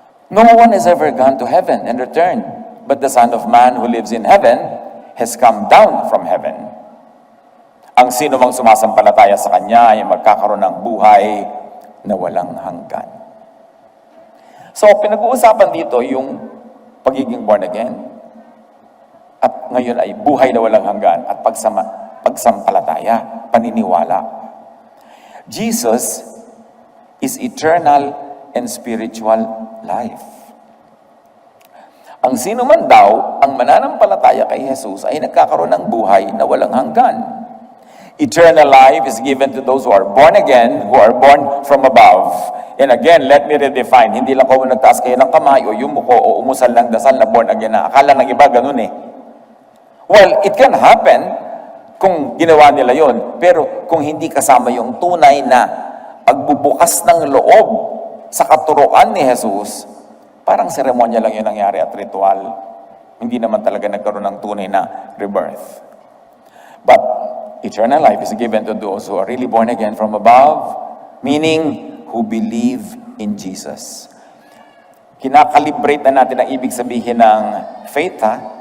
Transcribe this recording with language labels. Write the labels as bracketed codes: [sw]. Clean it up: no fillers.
[en] No one has ever gone to heaven and returned, but the Son of Man who lives in heaven has come down from heaven. [tl] Ang sino mang sumasampalataya sa Kanya ay magkakaroon ng buhay na walang hanggan. So, pinag-uusapan dito yung pagiging born again. At ngayon ay buhay na walang hanggan at pagsampalataya, paniniwala. [en] Jesus is eternal and spiritual life. [tl] Ang sino man daw ang mananampalataya kay Jesus ay nagkakaroon ng buhay na walang hanggan. [en] Eternal life is given to those who are born again, who are born from above. And again, let me redefine. [tl] Hindi lang kung nagtaas kayo ng kamay o yumuko o umusal ng dasal na born again na. Akala ng iba ganun eh. [en] Well, it can happen [tl] kung ginawa nila yon. Pero kung hindi kasama yung tunay na pagbubukas ng loob sa katuruan ni Jesus, parang seremonya lang yun nangyari at ritual. Hindi naman talaga nagkaroon ng tunay na rebirth. [en] But eternal life is given to those who are really born again from above, meaning who believe in Jesus. [tl] Kinakalibrate na natin ang ibig sabihin ng faith, ha?